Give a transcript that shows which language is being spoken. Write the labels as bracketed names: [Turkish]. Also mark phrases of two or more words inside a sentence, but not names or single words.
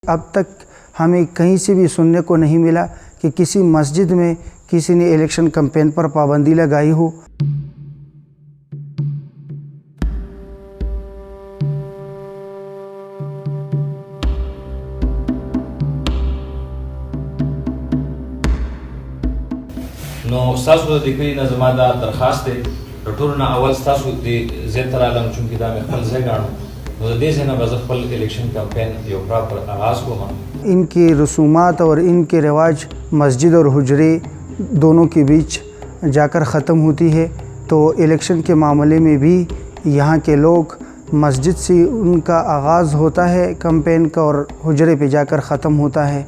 [Urdu] اب تک ہمیں کہیں سے بھی سننے کو نہیں ملا کہ کسی مسجد میں کسی نے [English] election campaign [Urdu] پر پابندی لگائی ہو. [Pashto] نو ستاسو د دې نه زما دا درخواست دی ټول نه اول ستاسو د زیاتره عالم چونکې دا مې خپل ځای ګاڼو نو د دې ځای نه به زه خپل [English] election campaign [Pashto] یو پراپر آغاز کوم। [Urdu] ان کی رسومات اور ان کے رواج مسجد اور حجرے دونوں کے بیچ جا کر ختم ہوتی ہے، تو الیکشن کے معاملے میں بھی یہاں کے لوگ مسجد سے ان کا آغاز ہوتا ہے کیمپین کا اور حجرے پہ جا کر ختم ہوتا ہے.